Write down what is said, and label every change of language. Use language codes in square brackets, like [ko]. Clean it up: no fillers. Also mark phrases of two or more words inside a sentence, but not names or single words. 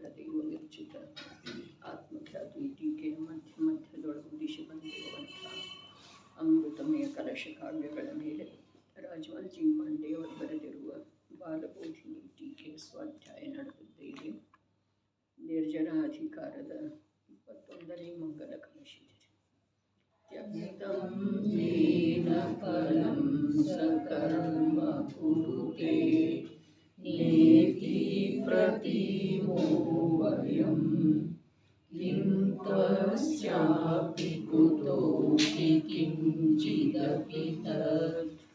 [kn] ದೇವ ವಿರಚಿತ ಆತ್ಮಖ್ಯಾತಿ ಟೀಕೆಯ ಮಧ್ಯ ಮಧ್ಯದೊಳಗುದಿಸಿ ಬಂದಿರುವಂಥ ಅಮೃತಮಯ ಕಲಶ ಕಾವ್ಯಗಳ ಮೇಲೆ ರಾಜವಾಲ್ಜಿ ಪಾಂಡೆಯವರು ಬರೆದಿರುವ ಬಾಲಬೋಧಿನಿ ಟೀಕೆಯ ಸ್ವಾಧ್ಯಾಯ ನಡೆದಿದ್ದೇವೆ. ನಿರ್ಜರಾಧಿಕಾರದ 21ನೇ ಮಂಗಲ ಕಲಶಿದೆ. [sa] ತ್ಯಕ್ತಂ ಯೇನ ಫಲಂ ಸಕರ್ಮ ಕುರುತೆ ನೇತಿ ಪ್ರತಿಮೋ ವಯಂ ಕಿಂ ತಸ್ಯಾಪಿ ಕುತೋಪಿ ಕಿಂಚಿದಪಿ ತತ್